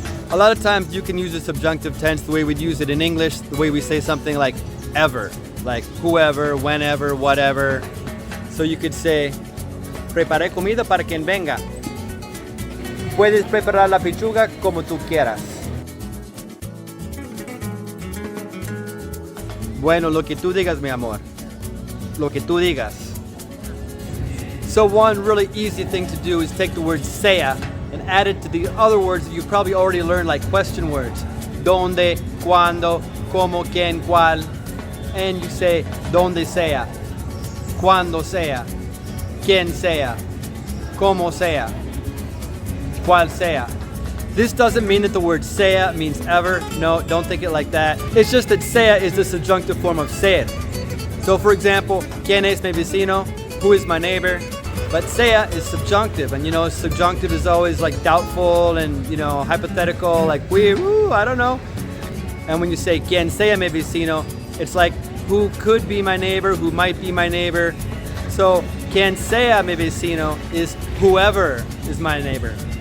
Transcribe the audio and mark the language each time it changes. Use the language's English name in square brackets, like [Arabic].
[English] A lot of times you can use the subjunctive tense the way we'd use it in English, the way we say something like ever, like whoever, whenever, whatever. So you could say, [Spanish] preparé comida para quien venga. Puedes preparar la pechuga como tú quieras. Bueno, lo que tú digas, mi amor. Lo que tú digas. [English] So one really easy thing to do is take the word sea and add it to the other words that you probably already learned, like question words. [Spanish] Donde, cuando, como, quién, cuál. [English] And you say, [Spanish] donde sea, cuando sea, quién sea, como sea, cuál sea. [English] This doesn't mean that the word sea means ever. No, don't think it like that. It's just that sea is the subjunctive form of ser. So for example, [Spanish] ¿quién es mi vecino? [English] Who is my neighbor? But sea is subjunctive, and you know, subjunctive is always like doubtful and, you know, hypothetical, like I don't know. And when you say [Spanish] quien sea mi vecino, [English] it's like who could be my neighbor, who might be my neighbor. So [Spanish] quien sea mi vecino [English] is whoever is my neighbor.